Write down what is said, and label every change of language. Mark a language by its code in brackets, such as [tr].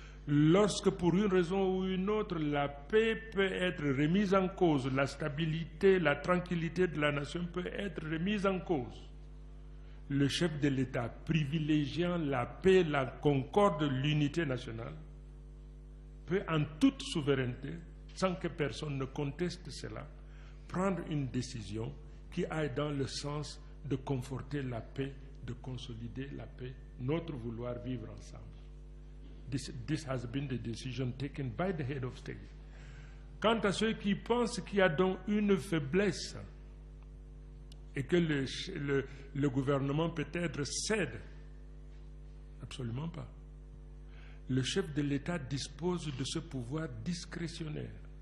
[fr] Lorsque, pour une raison ou une autre, la paix peut être remise en cause, la stabilité, la tranquillité de la nation peut être remise en cause, le chef de l'État, privilégiant la paix, la concorde, l'unité nationale, peut en toute souveraineté, sans que personne ne conteste cela, prendre une décision qui aille dans le sens de conforter la paix, de consolider la paix, notre vouloir vivre ensemble. [en] This has been the decision taken by the head of state. [fr] Quant à ceux qui pensent qu'il y a donc une faiblesse et que le gouvernement peut-être cède, absolument pas. Le chef de l'État dispose de ce pouvoir discrétionnaire.